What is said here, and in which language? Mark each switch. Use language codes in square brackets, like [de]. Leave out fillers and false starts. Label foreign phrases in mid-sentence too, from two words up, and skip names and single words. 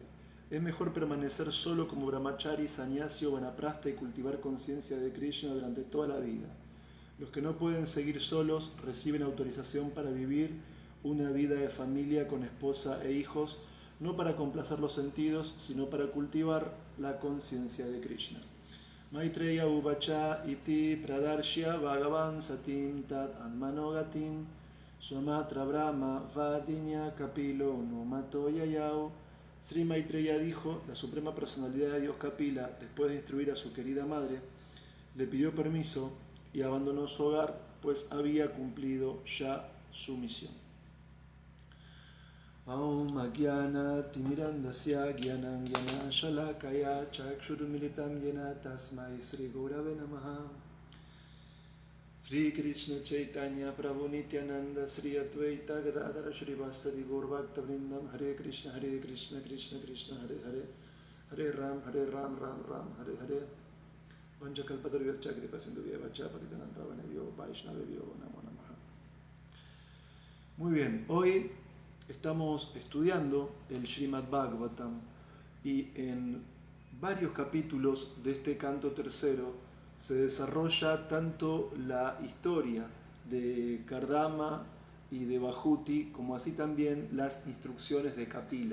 [es] Es mejor permanecer solo como brahmachari, sannyasi o vanaprastha y cultivar conciencia de Krishna durante toda la vida. Los que no pueden seguir solos reciben autorización para vivir una vida de familia con esposa e hijos, no para complacer los sentidos, sino para cultivar la conciencia de Krishna. [sa] Maitreya Uvacha iti Pradarshya Bhagavan Satim Tat Anmanogatim Swamatra Brahma Vadinya Kapilo Numato Yayao. [es] Sri Maitreya dijo: la suprema personalidad de Dios Kapila, después de instruir a su querida madre, le pidió permiso y abandonó su hogar, pues había cumplido ya su misión. [sa] Aum Agyana Timirandasya Gyanam Gyana Shalakaya Chakshurumilitam Yena Tasmai Sri Gaurave Namaha. Sri Krishna Chaitanya Prabhu Nityananda Sri Advaita Gadadara Shri Vasadi Gaurvakta Vrindam Hare Krishna Krishna Krishna Hare Hare Hare Ram Ram Ram Hare Hare. Vanchakalpatarvyascha Kripasinduvyeva Patitanam Pavanebhyo Vaishnavebhyo Namo Namaha. [es] Muy bien, hoy estamos estudiando el Srimad Bhagavatam y en varios capítulos de este canto tercero se desarrolla tanto la historia de Kardama y de Bhahuti, como así también las instrucciones de Kapila.